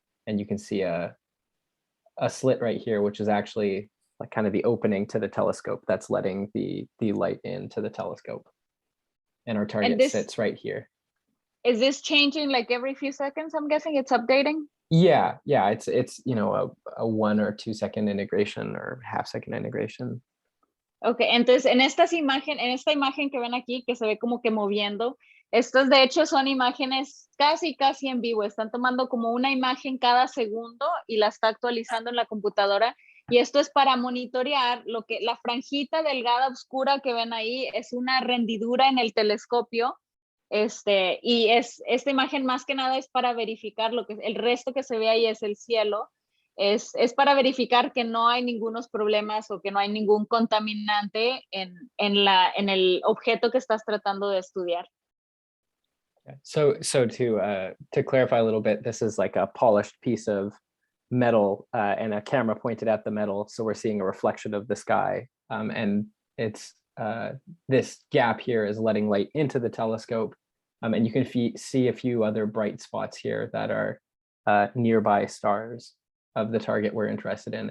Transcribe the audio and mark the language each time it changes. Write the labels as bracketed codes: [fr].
[en] And you can see a slit right here, which is actually like kind of the opening to the telescope that's letting the light into the telescope. And our target sits right here. Is this changing like every few seconds? I'm guessing it's updating? Yeah, it's a 1 or 2 second integration or half-second integration. [es] Ok, entonces en esta imagen que ven aquí, que se ve como que moviendo, estas de hecho son imágenes casi en vivo, están tomando como una imagen cada segundo y la está actualizando en la computadora, y esto es para monitorear la franjita delgada oscura que ven ahí es una rendidura en el telescopio, y esta imagen más que nada es para verificar el resto que se ve ahí es el cielo. Es para verificar que no hay ningunos problemas o que no hay ningún contaminante en el objeto que estás tratando de estudiar. [en] So to clarify a little bit, this is like a polished piece of metal and a camera pointed at the metal. So we're seeing a reflection of the sky. And it's this gap here is letting light into the telescope. And you can see a few other bright spots here that are nearby stars of the target we're interested in.